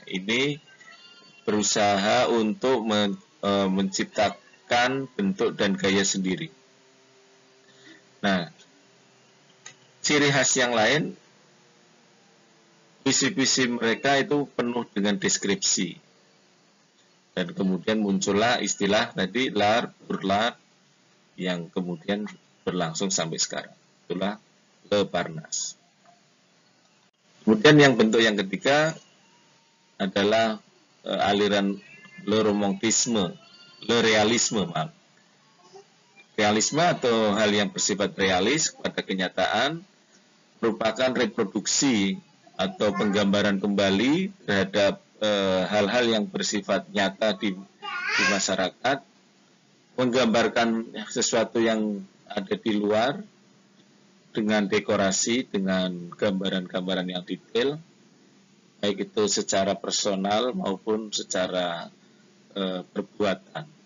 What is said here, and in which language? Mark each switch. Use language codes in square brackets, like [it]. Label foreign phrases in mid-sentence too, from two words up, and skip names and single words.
[id] Ini berusaha untuk menciptakan bentuk dan gaya sendiri. Nah, ciri khas yang lain, puisi-puisi mereka itu penuh dengan deskripsi. Dan kemudian muncullah istilah tadi [fr] l'art pour l'art [id] yang kemudian berlangsung sampai sekarang. Itulah Le Parnasse. Kemudian yang bentuk yang ketiga adalah aliran [fr] le romantisme, le realisme, [id] maaf. Realisme atau hal yang bersifat realis pada kenyataan merupakan reproduksi atau penggambaran kembali terhadap hal-hal yang bersifat nyata di masyarakat, menggambarkan sesuatu yang ada di luar dengan dekorasi, dengan gambaran-gambaran yang detail, baik itu secara personal maupun secara perbuatan.